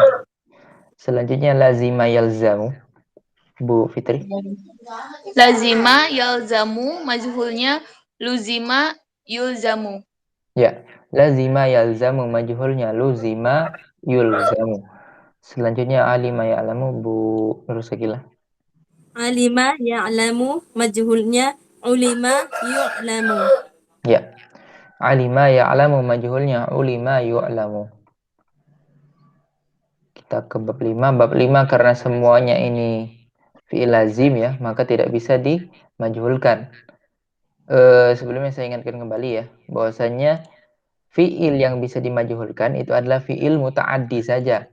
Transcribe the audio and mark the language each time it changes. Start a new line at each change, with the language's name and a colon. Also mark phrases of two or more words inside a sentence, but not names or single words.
Indonesian: Selanjutnya
Arabic: لزم يلزم,
Indonesian: Bu Fitri.
Arabic: لزم يلزم, majhulnya لزم يلزم. Ya, لزم يلزم, majhulnya لزم يلزم.
Indonesian: Selanjutnya
Arabic: علم يعلم,
Indonesian: Bu Nur Sakila.
Arabic: علم يعلم, majhulnya علم يعلم. Ya, علم يعلم, majhulnya علم يعلم.
Indonesian: Kita ke bab 5. Bab 5 karena semuanya ini
Arabic: فعل لازم
Indonesian: ya, maka tidak bisa dimajhulkan. Sebelumnya saya ingatkan kembali ya, bahwasanya fi'il yang bisa dimajhulkan itu adalah
Arabic: فعل متعد
Indonesian: saja.